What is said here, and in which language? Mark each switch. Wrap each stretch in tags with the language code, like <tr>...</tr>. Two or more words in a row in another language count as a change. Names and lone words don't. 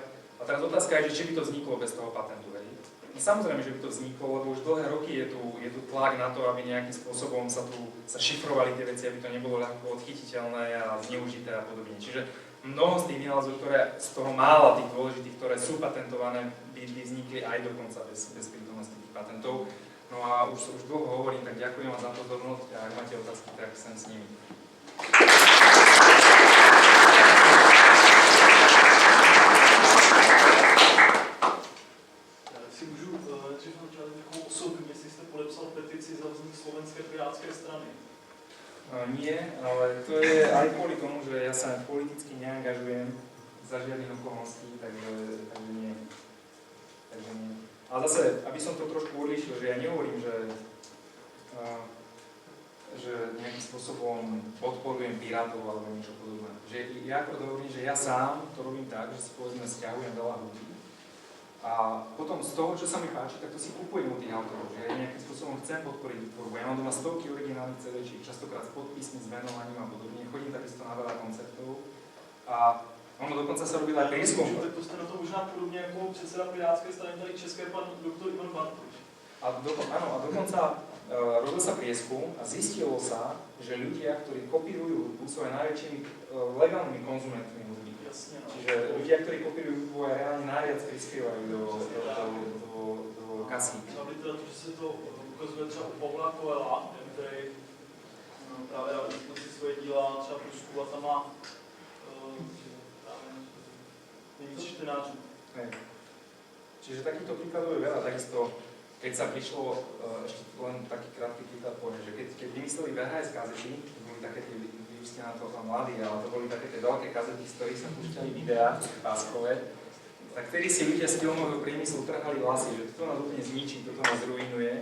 <sk>A teraz otázka je, že či by to vzniklo bez toho patentu. No samozrejme, že by to vzniklo, lebo už dlhé roky je tu tlak na to, aby nejakým spôsobom sa šifrovali tie veci, aby to nebolo ľahko odchytiteľné a zneužité a podobne. Čiže mnoho z tých vynálezov, ktoré z toho mála tých dôležitých, ktoré sú patentované, by vznikli aj dokonca bez prítomnosti tých patentov. No a už dlho hovorím, tak ďakujem vám za pozornosť a ak máte otázky, tak sem s nimi.</sk> <cs>Si můžu nejdřív takovou osobní, jestli jste podepsal petici za vznik Slovenské pirátské strany?</cs> <sk>Nie, ale to je aj kvôli tomu, že ja sa politicky neangažujem za žiadnych okolností, takže nie. Takže nie. Ale zase, aby som to trošku odlišil, že ja nehovorím, že nejakým spôsobom podporujem pirátov alebo niečo podobné. Že ja ako hovorím, že ja sám to robím tak, že si povedzme sťahujem veľa ľudí a potom z toho, čo sa mi páči, tak to si kupujem od tých autorov, že ja nejakým spôsobom chcem podporiť tvorbu. Ja mám doma stovky originálnych CD-čiek, častokrát s podpismi, s venovaním a podobne. Chodím takisto na veľa koncertov a ono dokonca sa robilo aj prieskum.</sk> <cs>Tak to jste na to možná podobně jako předseda pirátské strany tady České pan doktor Ivan Bartoš.</cs> <sk>Áno, a dokonca robil sa prieskum a zistilo sa, že ľudia, ktorí kopírujú, sú aj najväčšími legálnymi konzumentmi hudby.</sk> <cs>Jasně, no.</cs> <sk>Čiže ľudia, ktorí kopírujú hudbu, aj reálne najviac prispievajú do kasy.</sk> <cs>Na literatuře se to ukazuje třeba u Pavla Coelha, který právě dal dispozici svoje díla třeba průzkovat a má nejvíc čtenářů.</cs> <sk>Čiže takýchto príkladov je veľa. Takisto, keď sa prišlo, ešte len taký krátky príklad poviem, že keď vymysleli VHS kazety, to boli také tie, vy ste na to mladí, ale to boli také tie veľké kazety, z ktorých sa púšťali videá páskové, tak vtedy si ľudia z filmového priemyslu trhali vlasy, že toto nás úplne zničí, toto nás ruinuje.</sk>